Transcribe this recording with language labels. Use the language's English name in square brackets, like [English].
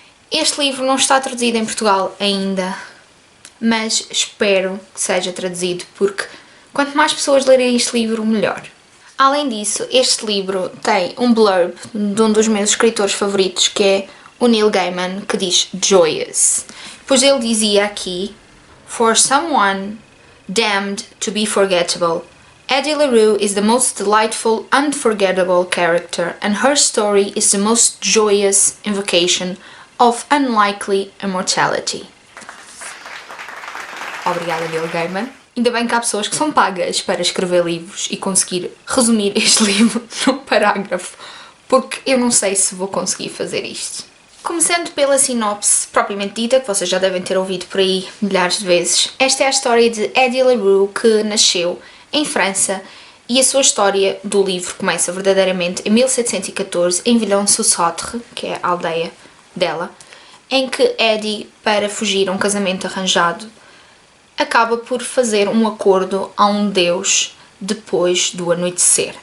[Portuguese] Este livro não está traduzido em Portugal ainda, mas espero que seja traduzido porque quanto mais pessoas lerem este livro, melhor. Além disso, este livro tem um blurb de um dos meus escritores favoritos, que é o Neil Gaiman, que diz Joyous. Pois ele dizia aqui: [English] For someone damned to be forgettable, Eddie LaRue is the most delightful, unforgettable character, and her story is the most joyous invocation of unlikely immortality. [Portuguese] Obrigada, Neil Gaiman. Ainda bem que há pessoas que são pagas para escrever livros e conseguir resumir este livro num parágrafo, porque eu não sei se vou conseguir fazer isto. Começando pela sinopse propriamente dita, que vocês já devem ter ouvido por aí milhares de vezes, esta é a história de Eddie LaRue, que nasceu em França, e a sua história do livro começa verdadeiramente em 1714, em Villon-sous-Sautre, que é a aldeia dela, em que Eddie, para fugir a um casamento arranjado, acaba por fazer um acordo a um deus depois do anoitecer.